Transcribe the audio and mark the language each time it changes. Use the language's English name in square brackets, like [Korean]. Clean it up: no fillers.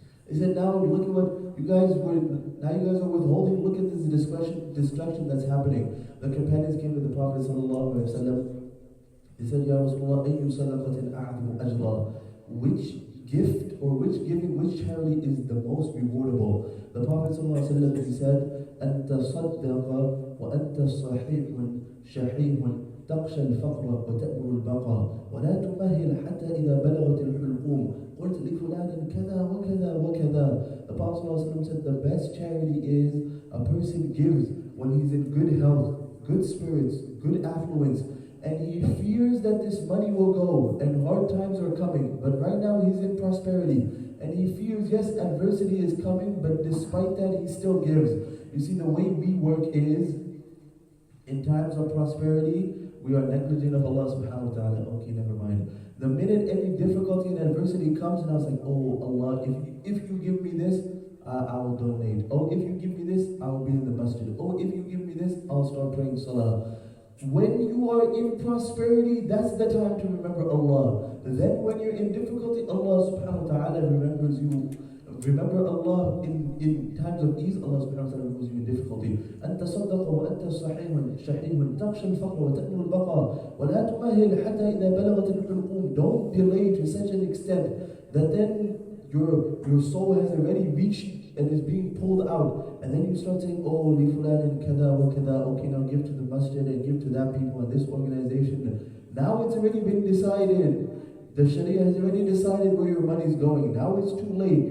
[English] He said, now look at what you guys are withholding. Look at this destruction that's happening. The companions came to the Prophet sallallahu alaihi wasallam. They said, [Arabic] Ya Rasulullah, ayyu sadaqatin a'adhu ajra. [English] Which gift or which giving, which charity is the most rewardable? The Prophet ﷺ, he said, [Arabic] أَنْتَ صَدَّقَ وَأَنْتَ صَحِيحٌ شَحِيحٌ تخشى الفقر وتأمر البقاء ولا تمهل حتى إذا بلغت الحلقوم قلت لفلان كذا وكذا وكذا. [English] The Prophet ﷺ said the best charity is a person gives when he's in good health, good spirits, good affluence, and he fears that this money will go and hard times are coming, but right now he's in prosperity, and he fears, yes, adversity is coming, but despite that he still gives. You see, the way we work is, in times of prosperity, we are negligent of Allah subhanahu wa ta'ala. Okay, never mind. The minute any difficulty and adversity comes, and I was like, oh Allah, if you give me this, I will donate. Oh, if you give me this, I will be in the masjid. Oh, if you give me this, I'll start praying salah. When you are in prosperity, that's the time to remember Allah. Then when you're in difficulty, Allah subhanahu wa ta'ala remembers you. Remember Allah in times of ease, Allah subhanahu wa ta'ala remembers you in difficulty. [Arabic] أنت صدق وأنت صحيح شحيح تخشى الفقر وتأمل البقاء ولا تمهل حتى إذا بلغت الحلقوم. [English] Don't delay to such an extent that then your soul has already reached and is being pulled out, and then you start saying, oh, li fulan and [Arabic] kada wa kada, [English] okay, now give to the masjid and give to that people and this organization. Now it's already been decided. The Sharia has already decided where your money is going. Now it's too late.